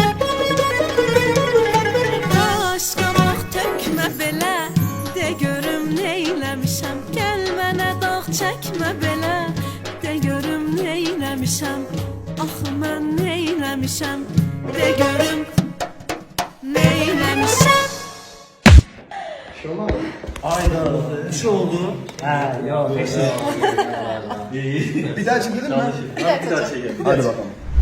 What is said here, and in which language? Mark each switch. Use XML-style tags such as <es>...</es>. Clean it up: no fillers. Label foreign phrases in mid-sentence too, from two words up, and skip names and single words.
<az>Başqa vaxt tökmə belə, de görüm neyləmişəm. Gəl mənə dağ çəkmə belə, de görüm neyləmişəm. Axı mən neyləmişəm, de görüm neyləmişəm.</az> <tr>Ayda bir şey oldu. Ha yok. Bir daha çekelim mi? Bir dakika. Hadi bakalım.</tr>